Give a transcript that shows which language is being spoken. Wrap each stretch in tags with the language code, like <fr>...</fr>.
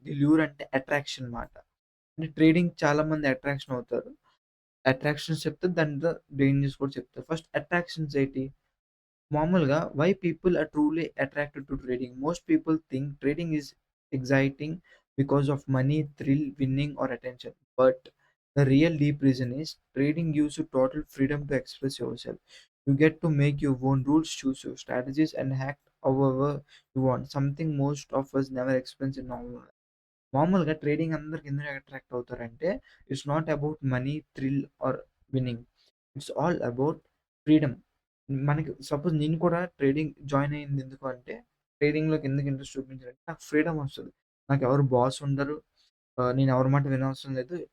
<te>The lure అంటే attraction మాట. అంటే ట్రేడింగ్ చాలా మంది అట్రాక్షన్ అవుతారు. అట్రాక్షన్స్ చెప్తే దాంట్లో డేంజర్స్ కూడా చెప్తారు. ఫస్ట్ అట్రాక్షన్స్ ఏంటి? మామూలుగా</te> <en>Why people are truly attracted to trading. Most people think trading is exciting because of money, thrill, winning or attention. But the real deep reason is trading gives you total freedom to express yourself. You get to make your own rules, choose your strategies, and act however you want. Something most of us never experience in normal life.</en> <te>మామూలుగా trading అందరికి ఎందుకు attract అవుతారంటే,</te> <en>It's not about money, thrill or winning. It's all about freedom.</en> <te>మనకి suppose నేను కూడా trading join అయింది ఎందుకు అంటే, ట్రేడింగ్‌లోకి ఎందుకు ఇంట్రెస్ట్ చూపించానంటే, నాకు ఫ్రీడమ్ వస్తది. నాకెవరు బాస్ ఉండరు. నేను ఎవరి మాట వినవసరం లేదు.</te>